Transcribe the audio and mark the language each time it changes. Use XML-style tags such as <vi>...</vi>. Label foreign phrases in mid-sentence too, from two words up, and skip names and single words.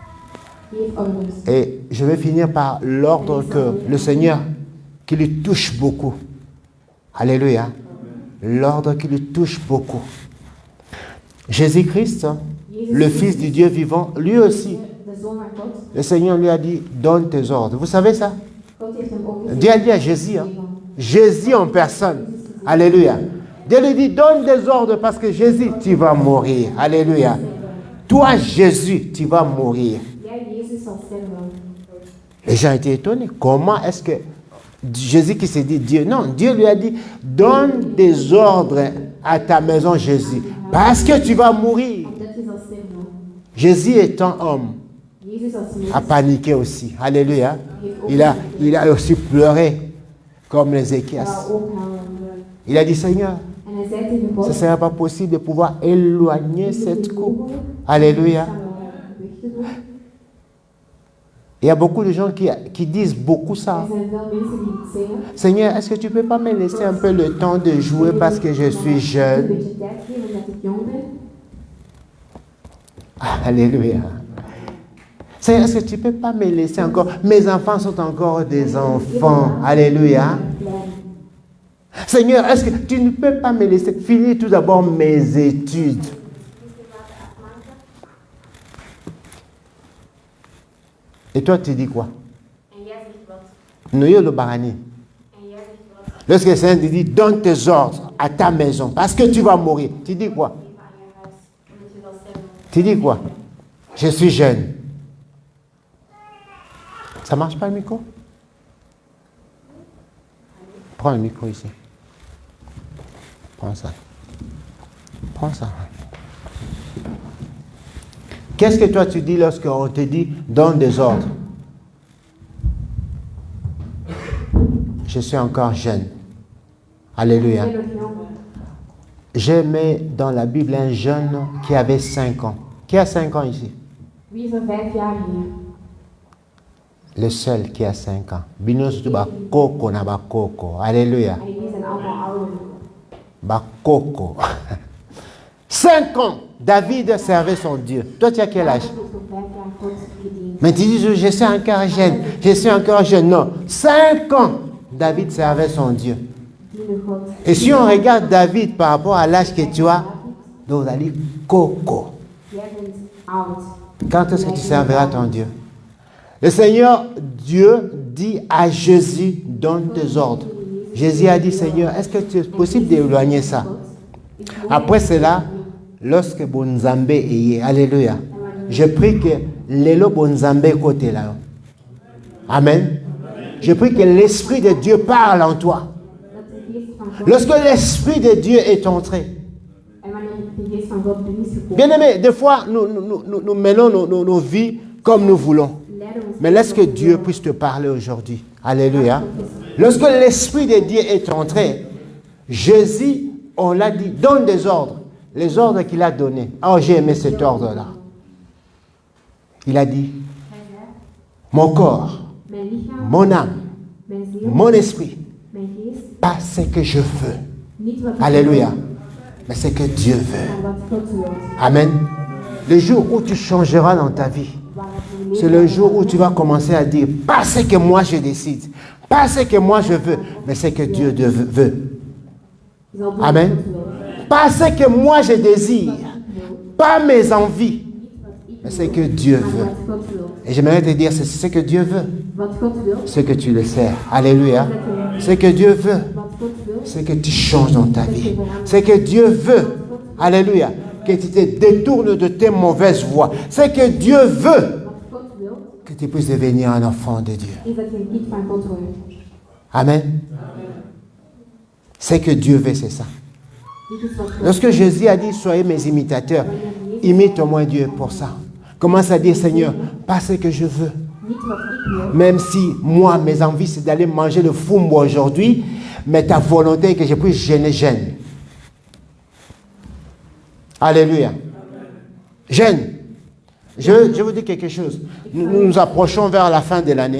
<fr>Et je vais finir par l'ordre que le Seigneur, qui lui touche beaucoup. Alléluia. L'ordre qui lui touche beaucoup. Jésus-Christ, le Fils du Dieu vivant, lui aussi,</fr> <nl>de Zoon van God,</nl> <fr>le Seigneur lui a dit, donne tes ordres. Vous savez ça?</fr> <nl>God heeft hem ook gezegd,</nl> <fr>Dieu a dit à Jésus, hein? Jésus en personne. Alléluia. Dieu lui dit, donne des ordres parce que Jésus, tu vas mourir. Alléluia. Toi, Jésus, tu vas mourir.</fr> <nl>jij Jezus zal sterven.</nl> <fr>Les gens étaient étonnés. Comment est-ce que Jésus qui s'est dit Dieu? Non, Dieu lui a dit, donne des ordres à ta maison, Jésus, parce que tu vas mourir.</fr> <nl>Omdat je zal sterven.</nl> <fr>Jésus étant homme,</fr> <nl>Jezus als mens</nl> <fr>a paniqué aussi. Alléluia. Il a aussi pleuré comme Ézéchias.</fr> <nl>zal ook huilen.</nl> <fr>Il a dit, Seigneur,</fr> <nl>En hij zei tegen God,</nl> <fr>ce ne serait pas possible de pouvoir éloigner</fr> <nl>is het</nl> <fr>cette</fr> <nl>niet</nl> <fr>coupe.</fr> <nl>mogelijk</nl> <fr>Alléluia.</fr> <nl>om weg te doen?</nl> <fr>Il y a beaucoup de gens qui disent beaucoup ça.</fr> <nl>Er zijn veel mensen die het zeggen.</nl> <fr>Seigneur, est-ce que tu ne peux pas me laisser un peu le temps de jouer parce que je suis</fr> <nl>Een</nl> <fr>jeune?</fr> <nl>beetje tijd geven omdat ik jong ben.</nl> <fr>Alléluia. Seigneur, est-ce que tu ne peux pas me laisser encore? Mes enfants sont encore des enfants. Alléluia.</fr> <nl>Klein.</nl> <fr>Seigneur, est-ce que tu ne peux pas me laisser finir tout d'abord mes études? Et toi, tu dis quoi?</fr> <nl>En jij zegt wat? Noyo le barani. En jij zegt wat?</nl> <fr>Lorsque le Seigneur te dit, donne tes ordres à ta maison parce que tu vas mourir. Tu dis quoi?</fr> <nl>Geef aan je huis, omdat je zal sterven.</nl> <fr>Tu dis quoi? Je suis jeune. Ça marche pas le micro? Prends le micro ici. Prends ça. Prends ça. Qu'est-ce que toi tu dis lorsqu'on te dit donne des ordres? Je suis encore jeune. Alléluia.</fr> <nl>Ik ben nog jong.</nl> <fr>J'ai mis dans la Bible un jeune qui avait 5 ans. Qui a 5 ans ici?</fr> <nl>Wie is er 5 jaar hier?</nl> <fr>Le seul qui a 5 ans.</fr> <ln>Binosu bakoko na bakoko.</ln> <fr>Alléluia.</fr> <nl>En die zijn allemaal ouder.</nl> <fr>Bakoko. 5 ans. David servait son Dieu. Toi, tu as quel âge?</fr> <nl>Ik heb voor 5 jaar God gediend.</nl> <fr>Mais tu dis, je suis encore jeune. Je suis encore jeune. Non. 5 ans. David servait son Dieu.</fr> <nl>Diende God.</nl> <fr>Et si on regarde David par rapport à l'âge que tu as, donc on dit Coco.</fr> <nl>Jij bent oud.</nl> <fr>Quand est-ce que tu serviras ton Dieu? Le Seigneur, Dieu, dit à Jésus, donne tes ordres. Jésus a dit, Seigneur, est-ce que c'est possible d'éloigner ça? Après cela, lorsque Bonzambe est, alléluia, je prie que l'élo Bonzambe côté là. Amen. Je prie que l'Esprit de Dieu parle en toi.</fr> <nl>Dat de geest van God.</nl> <fr>Lorsque l'Esprit de Dieu est entré.</fr> <nl>En wanneer de geest van God binnen is gekomen.</nl> <fr>Bien aimé, des fois, nous menons nos vies comme nous voulons.</fr> <nl>Leiden ons.</nl> <fr>Mais laisse que Dieu puisse te parler aujourd'hui. Alléluia. Lorsque l'Esprit de Dieu est entré, Jésus, on l'a dit, donne des ordres. Les ordres qu'il a donnés. Oh, j'ai aimé cet ordre-là. Il a dit, mon corps,</fr> <nl>Mijn lichaam,</nl> <fr>mon âme,</fr> <nl>mijn ziel,</nl> <fr>mon esprit,</fr> <nl>mijn geest.</nl> <fr>pas ce que je veux.</fr> <nl>Niet wat ik</nl> <fr>Alléluia.</fr> <nl>wil,</nl> <fr>Mais ce que Dieu veut.</fr> <nl>maar wat God wil.</nl> <fr>Amen. Le jour où tu changeras dans ta vie,</fr> <nl>Waar het</nl> <fr>c'est le jour où tu vas commencer à dire, pas ce que moi je décide, pas ce que moi je veux, mais ce que Dieu veut.</fr> <nl>zal doen</nl> <fr>Amen.</fr> <nl>wat God wil.</nl> <fr>Pas ce que moi je désire, pas mes envies, mais ce que Dieu</fr> <nl>Maar</nl> <fr>veut.</fr> <nl>wat God wil.</nl> <fr>Et j'aimerais te dire, c'est ce que Dieu veut,</fr> <nl>Wat God wil.</nl> <fr>ce que tu le sais. Alléluia. Ce que Dieu veut,</fr> <nl>Wat God wil.</nl> <fr>c'est que tu changes dans ta vie. Ce que Dieu veut, alléluia, que tu te détournes de tes mauvaises voies. Ce que Dieu veut,</fr> <nl>Wat God wil.</nl> <fr>que tu puisses devenir un enfant de Dieu.</fr> <nl>Is dat je een kind van God wordt.</nl> <fr>Amen. Ce que Dieu veut, c'est ça.</fr> <nl>Dit is wat God</nl> <fr>Lorsque Jésus a dit, soyez mes imitateurs, imite au moins Dieu pour ça. Commence à dire, Seigneur, pas ce que je veux.</fr> <nl>Niet wat ik wil.</nl> <fr>Même si moi, mes envies, c'est d'aller manger le fumbo aujourd'hui, mais ta volonté est que je puisse gêne. Alléluia. Gêne. Je vous dis quelque chose. Nous nous approchons vers la fin de l'année.</fr>